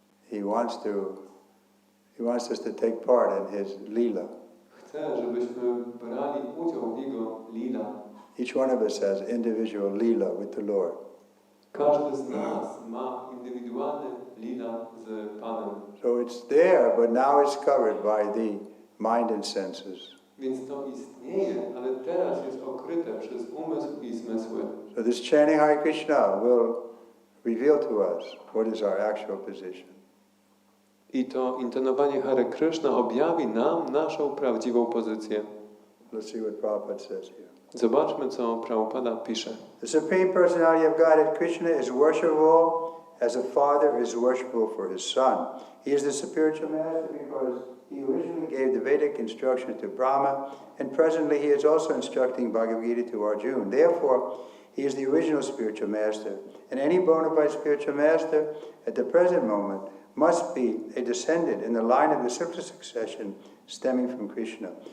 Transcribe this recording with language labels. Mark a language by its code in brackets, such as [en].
[en] He wants us to take part in His lila. [pl] Chce, żebyśmy brali udział w Jego lila. [en] Each one of us has individual lila with the Lord. [pl] Każdy z nas ma indywidualny lila z Panem. [en] So it's there, but now it's covered by the mind and senses. [pl] Więc to istnieje, ale teraz jest okryte przez umysł i zmysły. [en] So this chanting Hare Krishna will reveal to us what is our actual position. [pl] I to intonowanie Hare Krishna objawi nam naszą prawdziwą pozycję. [en] Let's see what Prabhupada says here. [pl] Zobaczmy, co Prabhupada pisze. [en] The Supreme Personality of Godhead, Krishna, is worshipable as a father is worshipable for his son. He is the spiritual master because he originally gave the Vedic instruction to Brahma, and presently he is also instructing Bhagavad Gita to Arjuna. Therefore, he is the original spiritual master, and any bona fide spiritual master at the present moment must be a descendant in the line of the cyclic succession stemming from Krishna.